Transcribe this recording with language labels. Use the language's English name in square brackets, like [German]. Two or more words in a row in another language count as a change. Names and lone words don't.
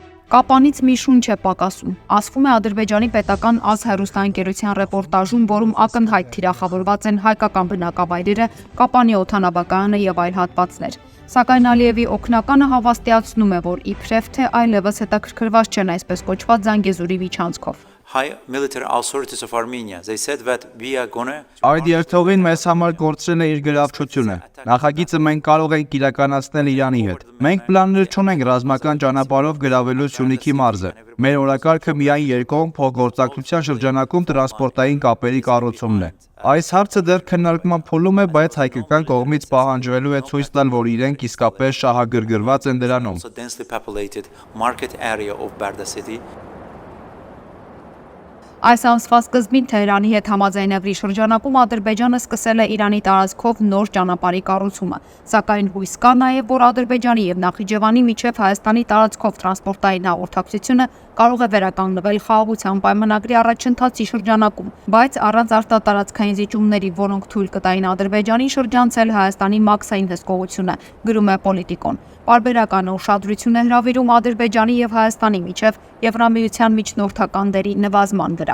[Armenian] Կապանից մի շունչ է պակասում, ասվում է Ադրբեջանի պետական ազհեռուստաընկերության ռեպորտաժում, որում ակնհայտ թիրախավորված են հայկական բնակավայրերը, Կապանի օդանավակայանը եւ այլ հատվածներ։ Սակայն Ալիևի օգնականը հավաստիացնում է, որ իբրև թե այլևս հետաքրքրված չեն այսպես կոչված Զանգեզուրի միջանցքով։ [English] High military authorities of Armenia, they said that we are gonna [Armenian] Այդ երթողին մեզ համար կորցրել է իր գրավչությունը։ Նախագիծը մենք կարող ենք իրականացնել Իրանի հետ։ Մենք պլաններ չունենք ռազմական ճանապարհով գրավելու Սյունիքի մարզը։ Մեր օրակարգը միայն երկկողմ փոխգործակցության շրջանակում տրանսպորտային կապերի կառուցումն է։ Այս հարցը դեռ քննարկման փուլում է, բայց հայկական կողմից պահանջվելու է ցույց տալ, որ իրենք իսկապես շահագրգռված են դրանում։ [English] also densely populated market area of Barda city. [Armenian] Այս ամսվա սկզբին Թեհրանի հետ համաձայնագրի շրջանակում Ադրբեջանը սկսել է Իրանի տարածքով նոր ճանապարհի կառուցումը, սակայն հույս կա նաև, որ Ադրբեջանի եւ Նախիջևանի միջև Հայաստանի տարածքով տրանսպորտային հաղորդակցությունը կարող է վերականգնվել խաղաղության պայմանագրի առաջընթացի շրջանակում, բայց առանց արտատարածքային զիջումների, որոնք թույլ կտային Ադրբեջանին շրջանցել Հայաստանի մաքսային հսկողությունը, գրում է Պոլիտիկոն։ Պարբերական ուշադրություն է հրավիրում Ադրբեջանի եւ Հայաստանի միջև Եվրամիության միջնորդական դերի նվազման վրա։